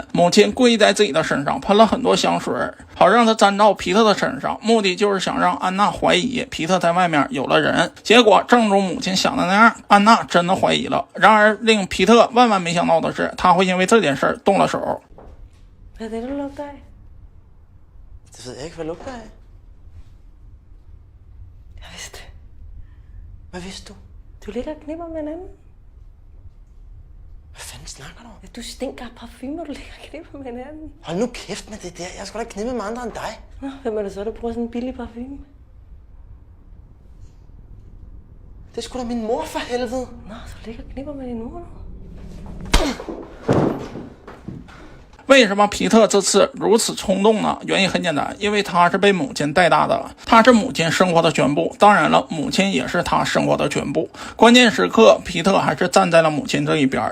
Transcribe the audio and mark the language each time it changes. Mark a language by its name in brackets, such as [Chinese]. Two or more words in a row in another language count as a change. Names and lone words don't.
[Chinese] 母亲故意在自己的身上喷了很多香水，好让他沾到皮特的身上，目的就是想让安娜怀疑皮特在外面有了人。结果正如母亲想的那样，安娜真的怀疑了。然而令皮特万万没想到的是，他会因为这件事动了手。 [Danish] Hvad er det, du lugter af? Det ved jeg ikke, hvad lugter af. Jeg vidste det. Hvad vidste du? Du ligger og knipper med en anden. Hvad fanden snakker du om? Du stinker af parfume, når du ligger og knipper med en anden. Hold nu kæft med det der. Jeg skal da ikke knippe med andre end dig. Nå, hvem er det så, der bruger sådan en billig parfume? Det er sgu da min mor for helvede. Nå, så ligger og knipper med din mor nu. [Chinese] 为什么皮特这次如此冲动呢？原因很简单，因为他是被母亲带大的，他是母亲生活的全部，当然了，母亲也是他生活的全部。关键时刻，皮特还是站在了母亲这一边。